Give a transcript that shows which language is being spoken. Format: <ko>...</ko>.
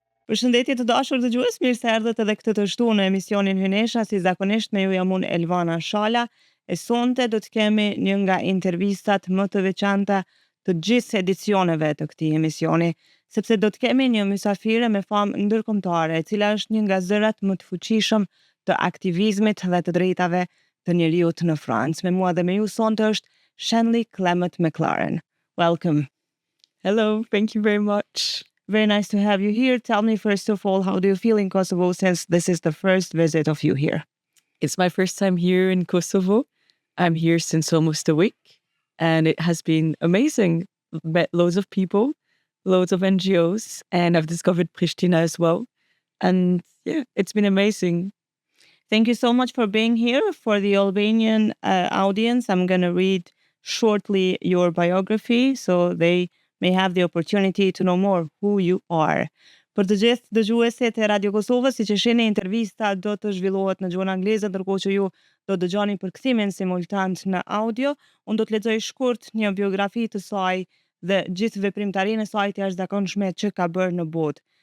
<sq>Përshëndetje të dashur dëgjues, mirë se erdhët edhe këtë të shtu në emisionin Hyjnesha, si zakonisht me ju jam unë Elvana Shala, e sonte do të kemi një nga intervistat më të veçanta të gjithë edicioneve të këtij emisioni, sepse do të kemi një mysafire me famë ndërkombëtare, e cila është një nga zërat më të fuqishëm të aktivizmit dhe të drejtave të njeriut në Francë. Me mua dhe me ju sonte është Shanley Clemot Mclaren.</sq> <en>Welcome. Hello, thank you very much. Very nice to have you here. Tell me, first of all, how do you feel in Kosovo since this is the first visit of you here? It's my first time here in Kosovo. I'm here since almost a week, and it has been amazing. Met loads of people, loads of NGOs, and I've discovered Pristina as well. And yeah, it's been amazing. Thank you so much for being here. For the Albanian audience, I'm going to read shortly your biography so they may have the opportunity to know more who you are.</en> <sq>Për të gjithë dëgjuesit e Radio Kosovës, siç e shihni, intervista do të zhvillohet në gjuhën angleze, ndërkohë që ju do dëgjoni përkthimin simultant në audio. Unë do të lexoj shkurt një biografi të saj dhe gjithë veprimtarinë e saj të jashtëzakonshme që ka bërë në botë.</sq>